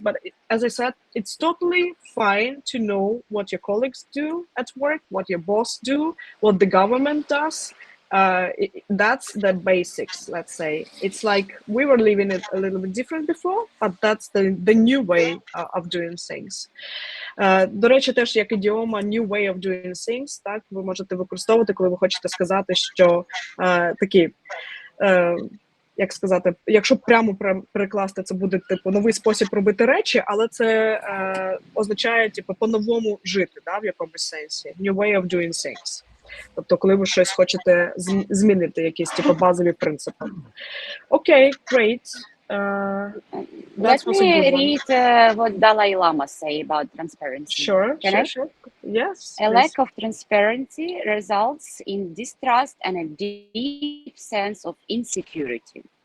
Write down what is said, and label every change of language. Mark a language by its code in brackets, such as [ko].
[en] But as I said, it's totally fine to know what your colleagues do at work, what your boss do, what the government does. That's the basics, let's say. It's like we were living it a little bit different before, but that's the new way of doing things. [uk] До речі, теж як ідіома [en] new way of doing things, [uk] так, ви можете використовувати, коли ви хочете сказати, що такі, як сказати, якщо прямо перекласти, це буде типу новий спосіб робити речі, але це означає типу по-новому жити, да, в якомусь сенсі. [en] New way of doing things. [uk] Тобто, коли ви щось хочете змінити, якісь типу базові принципи. Окей, [en] great. Let me read what Dalai Lama say about transparency. Sure, Can sure. Yes. A lack of transparency results in distrust and a deep sense of insecurity.